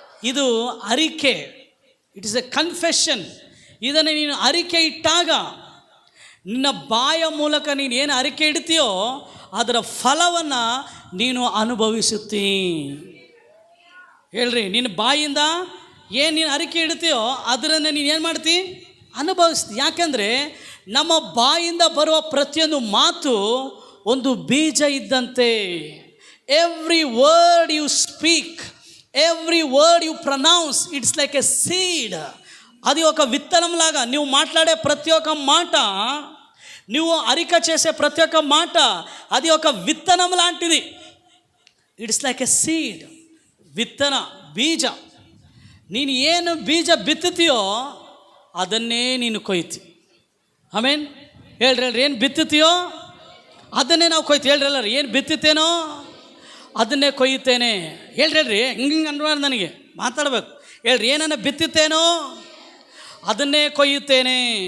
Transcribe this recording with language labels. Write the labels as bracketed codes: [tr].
[kn] ಇದು ಅರಿಕೆ, [en] It is a confession. [kn] ಇದನ್ನು ನೀನು ಅರಿಕೆ ಇಟ್ಟಾಗ, ನಿನ್ನ ಬಾಯ ಮೂಲಕ ನೀನು ಏನು ಅರಿಕೆ ಇಡ್ತೀಯೋ ಅದರ ಫಲವನ್ನು ನೀನು ಅನುಭವಿಸುತ್ತೀ. ಹೇಳ್ರಿ, ನಿನ್ನ ಬಾಯಿಂದ ಏನು ನೀನು ಅರಿಕೆ ಇಡ್ತೀಯೋ ಅದನ್ನು ನೀನು ಏನು ಮಾಡ್ತಿ? ಅನುಭವಿಸ್ತಿ. ಯಾಕೆಂದರೆ ನಮ್ಮ ಬಾಯಿಂದ ಬರುವ ಪ್ರತಿಯೊಂದು ಮಾತು ಒಂದು ಬೀಜ ಇದ್ದಂತೆ. [en] Every word you speak, every word you pronounce, it's like a seed. [te] అది ఒక విత్తనంలాగా నువ్వు మాట్లాడే ప్రతి ఒక్క మాట, నువ్వు అరిక చేసే ప్రతి ఒక్క మాట అది ఒక విత్తనం లాంటిది. [en] It's like a seed, విత్తన, ಬೀಜ. [kn] ನೀನು ಏನು ಬೀಜ ಬಿತ್ತುತ್ತೀಯೋ ಅದನ್ನೇ ನೀನು ಕೊಯ್ತಿ. ಆಮೇನ್. ಹೇಳ್ರಿ, ಏನು ಬಿತ್ತುತ್ತೀಯೋ ಅದನ್ನೇ ನಾವು ಕೊಯ್ತೀವಿ. ಹೇಳ್ರಿ ಎಲ್ಲರೂ, ಏನು ಬಿತ್ತುತ್ತೇನೋ ಅದನ್ನೇ ಕೊಯ್ಯುತ್ತೇನೆ. ಹೇಳ್ರಿ, ಹಿಂಗೆ ಅನ್ಬಾರ್ದು, ನನಗೆ ಮಾತಾಡಬೇಕು. ಹೇಳ್ರಿ, ಏನನ್ನ ಬಿತ್ತುತ್ತೇನೋ ಅದನ್ನೇ ಕೊಯ್ಯುತ್ತೇನೆ.